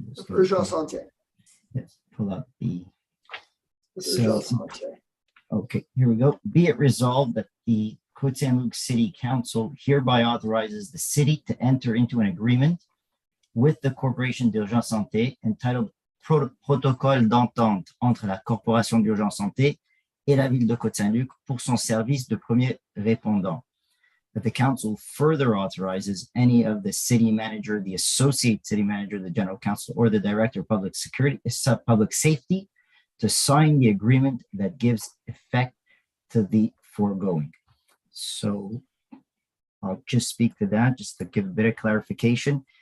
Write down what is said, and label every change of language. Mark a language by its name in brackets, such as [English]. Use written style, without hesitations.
[French] Urgence Santé. [English] Yes, pull up the. [French] Urgence Santé. [English] Okay, here we go. Be it resolved that the Côte Saint-Luc City Council hereby authorizes the city to enter into an agreement with the Corporation d'Urgence Santé entitled [French] protocole d'entente entre la Corporation d'urgence santé et la ville de Côte Saint-Luc pour son service de premier répondant. [English] That the council further authorizes any of the city manager, the associate city manager, the general counsel, or the director of public safety to sign the agreement that gives effect to the foregoing. So I'll just speak to that just to give a bit of clarification.